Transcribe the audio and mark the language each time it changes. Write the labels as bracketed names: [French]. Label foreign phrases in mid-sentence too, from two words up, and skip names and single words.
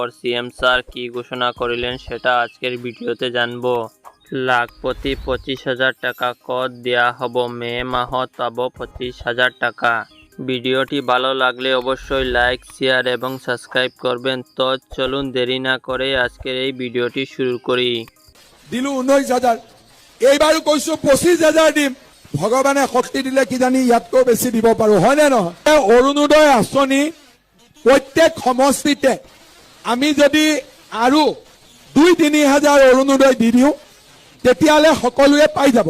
[Bangla] সিএম স্যার কি ঘোষণা করিলেন সেটা আজকের ভিডিওতে জানবো। লাখপতি 25,000 টাকা কর দেয়া হব। [Assamese] মে মাহত পাবো 25,000 টাকা। [Bangla] ভিডিওটি ভালো লাগলে অবশ্যই লাইক, শেয়ার এবং সাবস্ক্রাইব করবেন। তো চলুন দেরি না করে আজকের এই ভিডিওটি শুরু করি। [Assamese] দিলু 19,000, এইবাৰো কৈছো 25,000 দিম। ভগৱানে শক্তি দিলে কিজানি ইয়াতকৈ বেছি দিব পাৰো, হয়নে নহয়? অৰুণোদয় আঁচনি প্ৰত্যেক সমষ্টিতে আমি যদি আৰু 2-3 হাজাৰ অৰুণোদয় দি দিওঁ তেতিয়াহ'লে সকলোৱে পাই যাব।